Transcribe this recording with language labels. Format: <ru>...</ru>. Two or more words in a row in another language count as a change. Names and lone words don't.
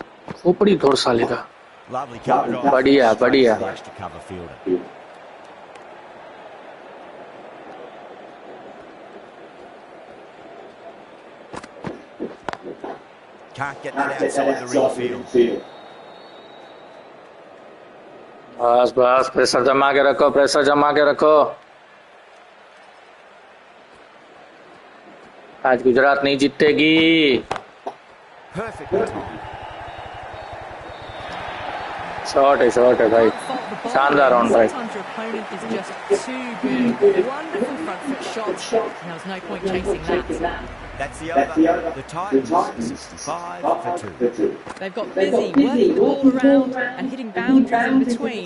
<hi>ऊपरी थोड़ा साले का</hi> <en>Lovely cover drive.</en> <hi>बढ़िया</hi> <en>Straight</en> <hi>बढ़िया</hi> <en>to the extra cover fielder. Can't get that outside the ring field.</en> <hi>बस बस प्रेशर जमा के रखो, प्रेशर जमा के रखो। आज गुजरात नहीं जीतेगी।</hi> <en>Perfectly timed.</en> <hi>शॉट है भाई, शानदार राउंड भाई।</hi> <en>Sometimes your opponent is just too good. Wonderful front foot shot. There was no point chasing that. That's the over. The Titans 65 for 2. They've got busy working the ball around and hitting boundaries in between.</en>